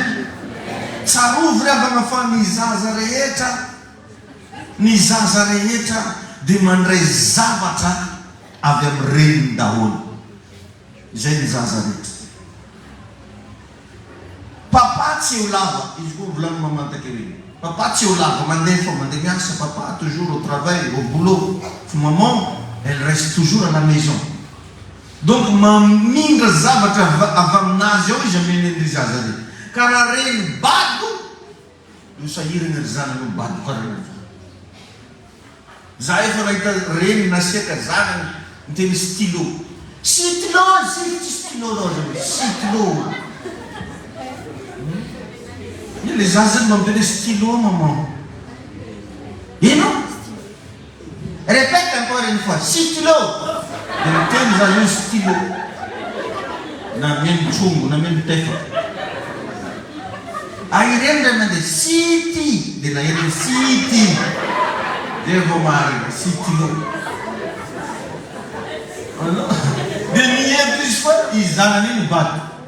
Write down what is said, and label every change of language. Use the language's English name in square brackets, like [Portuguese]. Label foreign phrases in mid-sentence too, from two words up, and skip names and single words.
[Malagasy] Tsarovy ravana fa ny zaza rehetra dia mandray zavatra avy amin'ny reniny daholo. Izay ny zaza rehetra. Papa tsy eo lava, izy koa volagny mamantaka ireny. Papa tsy eo lava, mandeha miasa, [French] papa toujours au travail, au boulot. Maman, elle reste toujours à la maison. [Malagasy] Donc mamindra zavatra avy aminazy ao izy ameny ny zaza rehetra. Ka raha reny bado, io sahirana ry zanany io bado karaha. Za efa nahita reny nasiaka zanany miteny stylo. Stylo, stylo rao zany, stylo. Le zaza mampiany [French] stylo maman. [Malagasy] Ino? [French] Répète encore une fois, stylo. [Malagasy] Dia miteny za io stylo. Na meno tsongo, na meno tefa. Ireny ray mandeha city. Dia na ireny city. Dia vao marina, stylo. Dia mihevitra izy fa izy zanany iny bado.